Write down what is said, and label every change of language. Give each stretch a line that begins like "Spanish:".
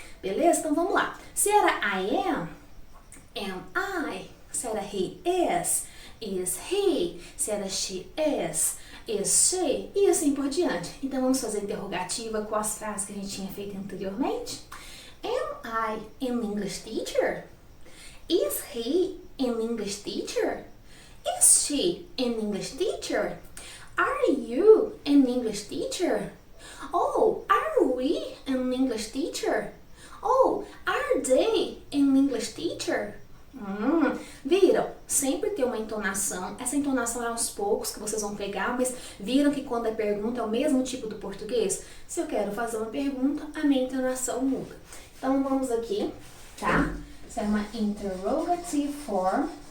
Portuguese: Beleza? Então, vamos lá. Se era I am I. Se era he is he. Se era she is she, e assim por diante. Então vamos fazer a interrogativa com as frases que a gente tinha feito anteriormente.
English: Am I an English teacher? Is he an English teacher? Is she an English teacher? Are you an English teacher? Oh, are we an English teacher? Oh, are they English teacher?
Portuguese: Viram? Sempre tem uma entonação. Essa entonação é aos poucos que vocês vão pegar, mas viram que quando é pergunta é o mesmo tipo do português? Se eu quero fazer uma pergunta, a minha entonação muda. Então vamos aqui, tá? Isso é uma interrogative form.